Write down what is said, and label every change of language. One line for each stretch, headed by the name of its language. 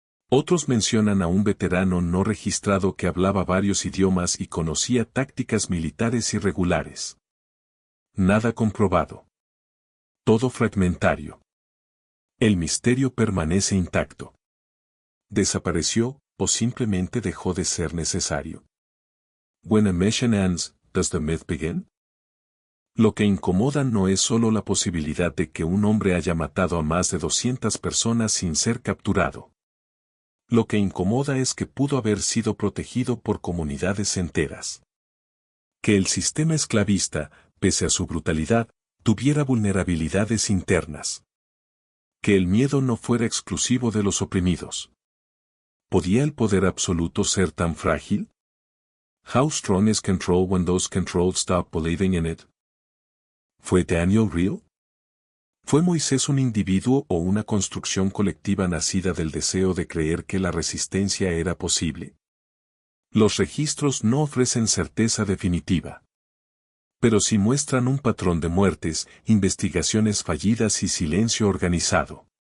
Spanish: Otros mencionan a un veterano no registrado que hablaba varios idiomas y conocía tácticas militares irregulares. Nada comprobado. Todo fragmentario. El misterio permanece intacto. ¿Desapareció o simplemente dejó de ser necesario?
English: When a mission ends, does the myth begin?
Spanish: Lo que incomoda no es solo la posibilidad de que un hombre haya matado a más de 200 personas sin ser capturado. Lo que incomoda es que pudo haber sido protegido por comunidades enteras. Que el sistema esclavista, pese a su brutalidad, tuviera vulnerabilidades internas. Que el miedo no fuera exclusivo de los oprimidos. ¿Podía el poder absoluto ser tan frágil?
English: How strong is control when those controlled stop believing in it?
Spanish: ¿Fue Daniel real? ¿Fue Moisés un individuo o una construcción colectiva nacida del deseo de creer que la resistencia era posible? Los registros no ofrecen certeza definitiva. pero sí muestran un patrón de muertes, investigaciones fallidas y silencio organizado.